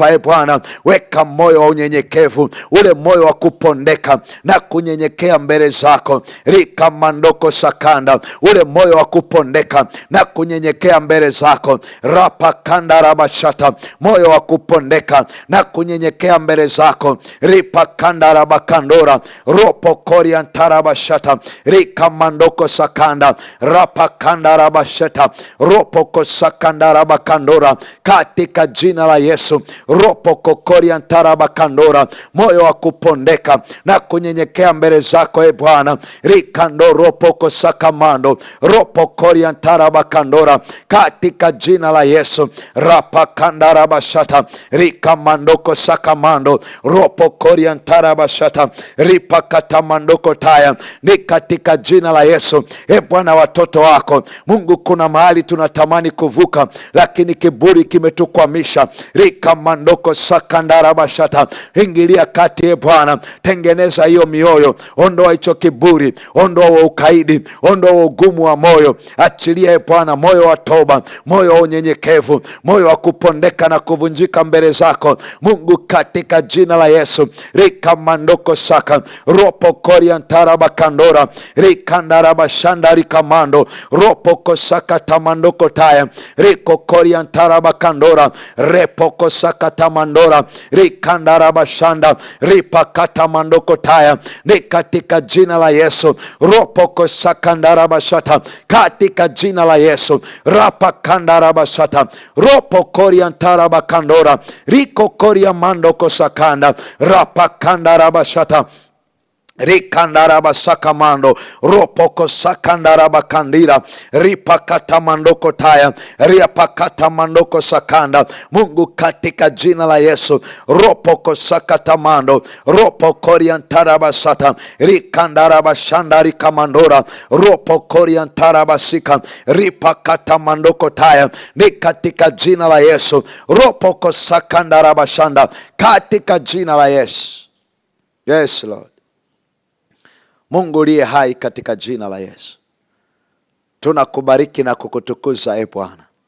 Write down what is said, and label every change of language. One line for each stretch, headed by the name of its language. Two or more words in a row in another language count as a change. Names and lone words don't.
Swahili: Bwana, weka moyo wa unyenyekevu, ule moyo wa kupondeka na kunyenyekea mbele zako. Rika mandoko sakanda, ule moyo wa kupondeka na kunyenyekea mbele zako. Rapa kanda rabashata, moyo wa kupondeka na kunyenyekea mbele zako. Ripa kanda rabakandora, ropo koria tarabashata, rika mandoko sakanda, rapa kanda rabashata, ropo kosakanda rabakandora, katika jina la Yesu. Ropo kokoria tarabakandora, moyo wa kupondeka na kunyenyekea mbele zako e Bwana. Rikando ropo kosakamando, ropo koria tarabakandora, katika jina la Yesu. Rapa kanda rabashata, rika mandoko sakamando, ropo koria tarabashata, ripa katamandoko taya, ni katika jina la Yesu. E Bwana, watoto wako Mungu, kuna mahali tunatamani kuvuka lakini kiburi kimetukwamisha. Rika mandoko sakandara bashata, ingilia kati e Bwana, tengeneza hiyo mioyo, ondoa hicho kiburi, ondoa ukaidi, ondoa ugumu wa moyo. Achilia e Bwana moyo wa toba, moyo wa unyenyekevu, moyo wa kupondeka na kuvunjika mbele zako Mungu, katika jina la Yesu. Rika mandoko saka, ropo koria tarabakandora, rikandarabashanda rikamando, ropo kosaka tamandoko taya, riko koria tarabakandora, repo kosaka tamandora, rikandarabashanda, ripa katamandoko taya, ni katika jina la Yesu. Ropo kosaka ndarabashata, katika jina la Yesu. Rapa kandarabashata, ropo koria tarabakandora, riko koria mando kosakanda, rapa kandarabashata, rikandaraba sakamando, ropoko sakandaraba kandira, ripakata mandoko taya, riapakata mandoko sakanda. Mungu, katika jina la Yesu. Ropoko sakatamando, ropoko riantaraba sata, rikandaraba shandari kamandora, ropoko riantaraba sika, ripakata mandoko taya, ni katika jina la Yesu. Ropoko sakandaraba shanda, katika jina la Yesu.
English: Yes Lord.
Swahili: Mungu liye hai, katika jina la Yesu tunakubariki na kukutukuza e Bwana.